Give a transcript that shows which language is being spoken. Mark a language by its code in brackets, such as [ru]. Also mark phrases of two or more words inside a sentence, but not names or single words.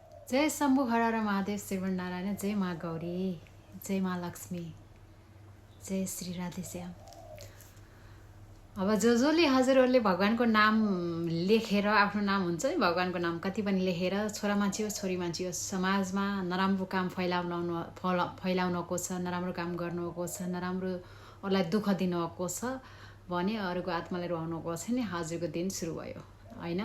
[ne] जय शम्भु हर महादेव श्रीमन नारायण, जय माँ गौरी, जय माँ लक्ष्मी, जय श्री राधेश्याम। अब जसले हजुरहरूले भगवानको नाम लेखेर, आफ्नो नाम हुन्छ नि भगवानको नाम कति पनि लेखेर, छोरा मान्छे होस् छोरी मान्छे होस्, समाजमा नराम्रो काम फैलाउनको छ, नराम्रो काम गर्नुको छ, नराम्रोलाई दुःख दिनुको छ भने अरूको आत्मालाई रुवाउनुको छ नि हजुरको दिन सुरु भयो हैन।